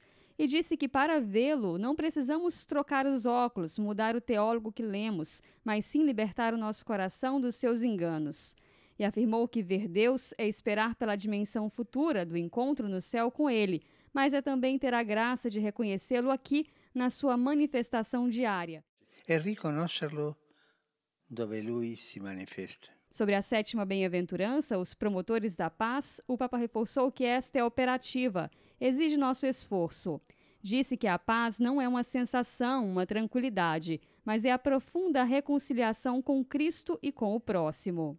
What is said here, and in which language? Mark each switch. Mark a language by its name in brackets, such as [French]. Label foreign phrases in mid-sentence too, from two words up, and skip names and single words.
[Portuguese] E disse que para vê-lo não precisamos trocar os óculos, mudar o teólogo que lemos, mas sim libertar o nosso coração dos seus enganos. E afirmou que ver Deus é esperar pela dimensão futura do encontro no céu com Ele, mas é também ter a graça de reconhecê-lo aqui na sua manifestação diária. [Italian] E riconoscerlo dove Lui si manifesta. [Portuguese] Sobre a sétima bem-aventurança, os promotores da paz, o Papa reforçou que esta é operativa, exige nosso esforço. Disse que a paz não é uma sensação, uma tranquilidade, mas é a profunda reconciliação com Cristo e com o próximo.